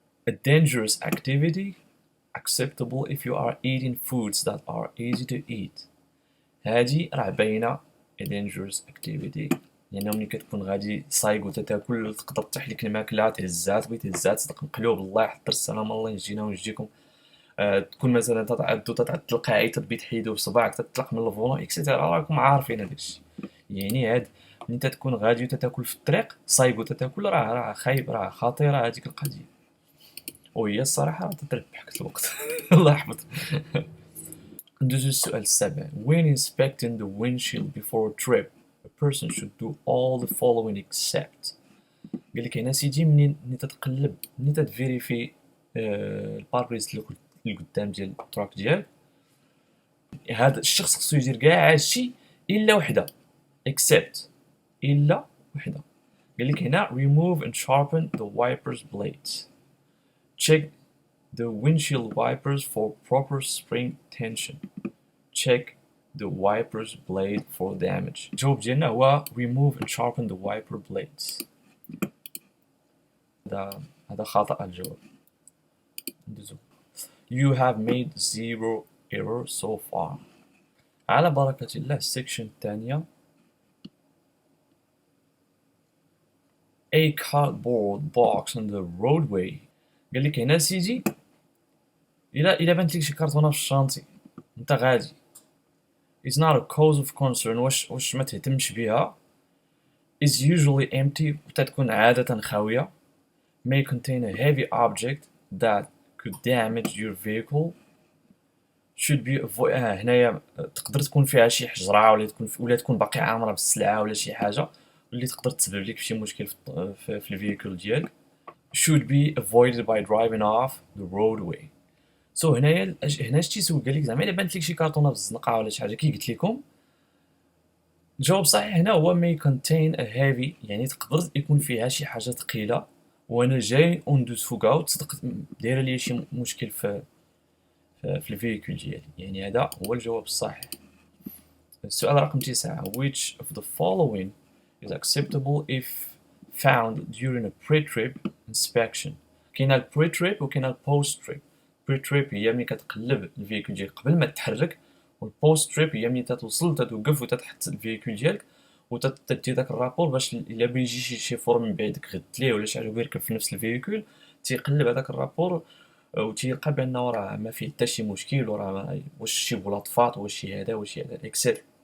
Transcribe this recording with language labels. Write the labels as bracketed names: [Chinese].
[English] a dangerous activity acceptable if you are eating foods that are easy to eat. [Arabic] هادي راه باينه [English] a dangerous activity، [Arabic] يعني ملي كتكون غادي صايق وتتاكل تقدر تطيح لك الماكله تهزات صدق مقلوب الله يحضر السلام الله ينجينا وينجيكم. تكون مثلا تتعد القاعي تبي تحيدو بصبعك تطلق من الفولون اكسيتيرا، راكم عارفين هذاك الشيء. يعني هاد ملي تكون غادي وتتاكل في الطريق صايق وتتاكل راه خايب، راه خطيره هذيك القضيه، وهي الصراحه راه تتربحك الوقت. الله يحفظ. ندوزو السؤال السابع. [English] when inspecting the windshield before a trip a person should do all the following except. [Arabic] قال لك هنا سيدي منين تتقلب، منين تفيريفي الباربريز اللي قدام ديال التراك ديالك، هذا الشخص خصو يدير كاع هادشي الا وحده except، الا وحده. قال لك هنا [English] remove and sharpen the wipers blades, check the windshield wipers for proper spring tension, check the wipers blade for damage. [Arabic] الجواب ديالنا هو [English] remove and sharpen the wiper blades. [Arabic] هذا خطأ الجواب. ندوزو. [English] You have made 0 error so far. [Arabic] على بركة الله السكشن الثانية. [English] A cardboard box on the roadway. [Arabic] قال لك هنا سيدي إلا بانت لك شي كرتونة في الشانطي انت غادي [English] is not a cause of concern، [Arabic] واش ما تهتمش بها، [English] is usually empty [Arabic] وتتكون عادة خاوية، [English] may contain a heavy object that could damage your vehicle, should be [Arabic] هنايا تقدر تكون فيها شي حجرة ولا تكون باقي عامرة بالسلعة ولا شي حاجة اللي تقدر تسبب لك شي مشكل في الفيكول ديالك، [English] should be avoided by driving off the roadway. [Arabic] سو هنا اش تيسول؟ قال لك زعما الا بانت لك شي كرتونه في الزنقه ولا شي حاجه كي قلت لكم. الجواب الصحيح هنا هو [English] may contain a heavy، [Arabic] يعني تقدر يكون فيها شي حاجه ثقيله وانا جاي وندوز فوقها وتصدق دايره لي شي مشكل في الفيكول ديالي، يعني هذا هو الجواب الصحيح. السؤال رقم 9. [English] which of the following is acceptable if found during a pre-trip inspection. [Arabic] كاينه البري-تريب وكاينه البوست-تريب. بري-تريب هي ملي كتقلب الفيكول ديالك قبل ما تتحرك، والبوست-تريب هي ملي تتوصل تتوقف وتتحط الفيكول ديالك وتدي داك الرابور باش الا بيجي شي فور من بعيدك غد ليه ولا شي حاجه ويركب في نفس الفيكول تيقلب هذاك الرابور وتيلقى بانه راه ما فيه حتى شي مشكل وراه واش شي بلاطفات واش شي هذا واش شي هذا اكسيت.